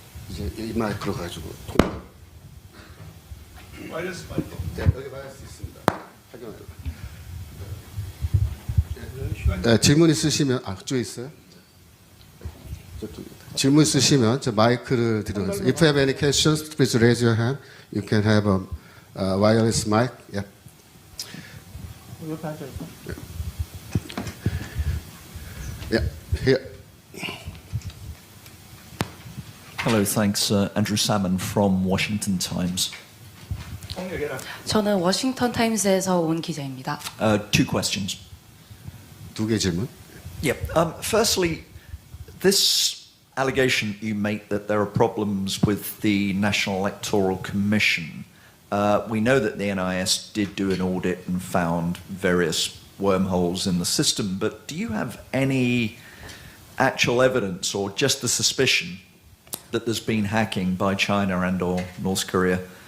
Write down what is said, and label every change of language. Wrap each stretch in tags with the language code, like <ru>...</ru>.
<ko>이제 이 마이크로 가지고</ko> <en>와이러스 마이크.</en> <ko>네, 여기 받을 수 있습니다. 확인하도록. 질문 있으시면 그쪽에 있어요? 질문 있으시면 저 마이크를 드리겠습니다.</ko> <en>If you have any questions, please raise your hand. You can have a wireless mic. Yeah. Yeah. Here. Hello, thanks. Andrew Salmon from Washington Times.</en> <ko>저는 워싱턴 타임스에서 온 기자입니다.</ko> <en>Two questions.</en> <ko>두 개 질문.</ko> <en>Yep. Firstly, this allegation you make that there are problems with the National Electoral Commission. We know that the NIS did do an audit and found various wormholes in the system, but do you have any actual evidence or just the suspicion that there's been hacking by China and or North Korea?</en>